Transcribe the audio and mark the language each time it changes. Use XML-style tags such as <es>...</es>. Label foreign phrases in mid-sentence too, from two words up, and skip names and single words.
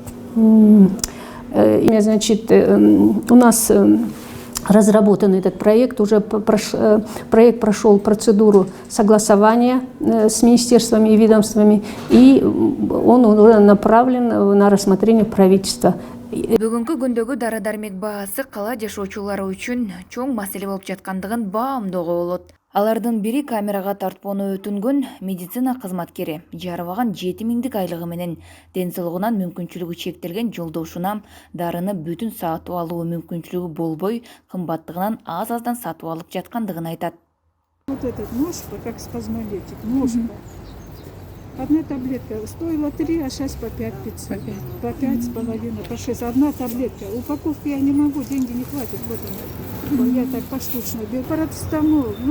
<ru>Значит, у нас разработан этот проект, уже проект прошел процедуру согласования с министерствами и ведомствами, и он уже направлен на рассмотрение правительства.</ru> <ky>Бүгүнкү күндөгү дары-дармек баасы кала жашоочулары үчүн чоң маселе болуп жаткандыгын баамдоого болот. Алардын бири камерага тартпоону өтүнгөн медицина кызматкери жарыбаган 7000 айлыгы менен ден соолугунан мүмкүнчүлүгү чектелген жолдошуна дарыны бүтүн сатып алуу мүмкүнчүлүгү болбой, кымбаттыгынан аз-аздан сатып алып жаткандыгын айтат.</ky> <ru>Вот этот ножка, как спазмолитик, ножка. Одна таблетка стоила 3, а сейчас по 5,500. По 5,5, по 6. Одна таблетка. Упаковки я не могу, деньги не хватит. Вот она. Я так поштучно беру. Парацетамол.</ru>